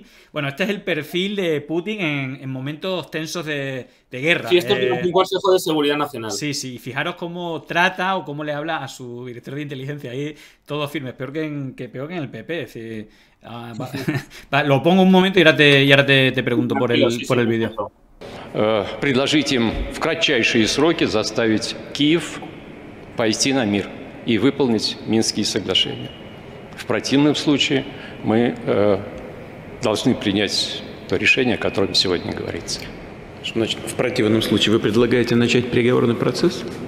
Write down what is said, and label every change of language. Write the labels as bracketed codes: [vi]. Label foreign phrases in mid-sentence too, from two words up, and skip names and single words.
[es] Bueno, este es el perfil de Putin en momentos tensos de guerra. Sí, esto es un Consejo de Seguridad Nacional. Sí, fijaros cómo trata o cómo le habla a su director de inteligencia. Ahí todo firme, peor que en el PP. Es decir, lo pongo un momento y ahora te pregunto por el vídeo. [ru] Предложить им в кратчайшие сроки заставить Киев пойти на мир и выполнить Минские соглашения. В противном случае мы должны принять то решение, о котором сегодня говорится. Что значит в противном случае? Вы предлагаете начать переговорный процесс?